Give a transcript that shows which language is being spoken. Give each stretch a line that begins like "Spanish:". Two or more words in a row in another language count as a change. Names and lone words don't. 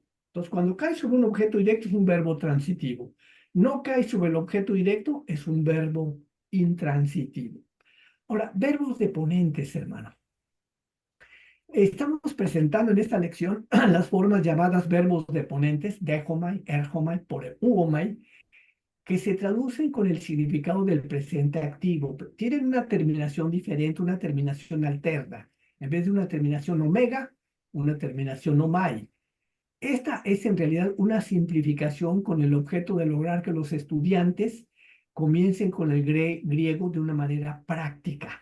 Spanish: Entonces, cuando cae sobre un objeto directo es un verbo transitivo. No cae sobre el objeto directo es un verbo intransitivo. Ahora, verbos deponentes, hermano. Estamos presentando en esta lección las formas llamadas verbos deponentes,
Greek: δέχομαι, ἔρχομαι, πορεύομαι,
Spanish: que se traducen con el significado del presente activo. Tienen una terminación diferente, una terminación alterna. En vez de una terminación omega, una terminación omai. Esta es en realidad una simplificación con el objeto de lograr que los estudiantes comiencen con el griego de una manera práctica.